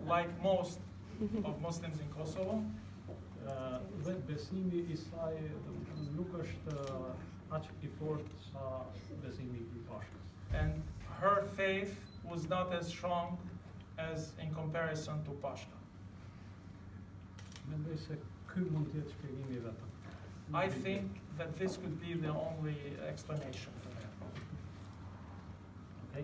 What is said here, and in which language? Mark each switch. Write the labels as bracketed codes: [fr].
[en] Like most of Muslims in Kosovo. [sq] Dhe besimi I saj nuk është aq I fortë sa besimi I Pashkës. [en] And her faith was not as strong as in comparison to Pashka. [sq] Mendoj se ky mund të jetë shpjegimi vetëm. [en] I think that this could be the only explanation for that.